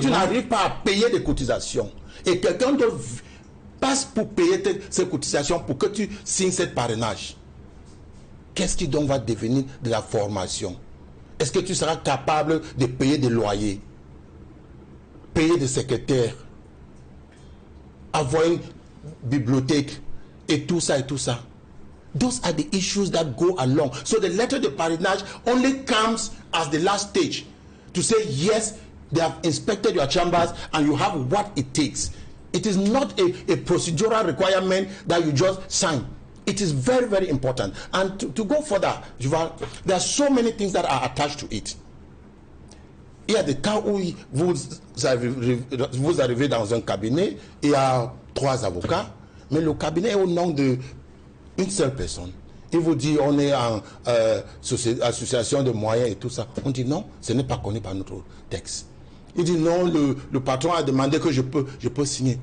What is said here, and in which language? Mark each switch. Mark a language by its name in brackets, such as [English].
[French] Si tu n'arrives pas à payer des cotisations et quelqu'un d'autre passe pour payer ces cotisations pour que tu signes ce parrainage, qu'est-ce qui donc va devenir de la formation? Est-ce que tu seras capable de payer des loyers, payer des secrétaires, avoir une bibliothèque et tout ça et tout ça? [English] Those are the issues that go along. So the letter de parrainage only comes as the last stage to say yes, they have inspected your chambers and you have what it takes. It is not a procedural requirement that you just sign. It is very, very important. And to go further, there are so many things that are attached to it. [French] Il y a des cas où vous arrivez dans un cabinet, il y a 3 avocats, mais le cabinet est au nom d'une seule personne. Il vous dit on est en association de moyens et tout ça. On dit non, ce n'est pas connu par notre texte. Il dit non, le patron a demandé que je peux signer.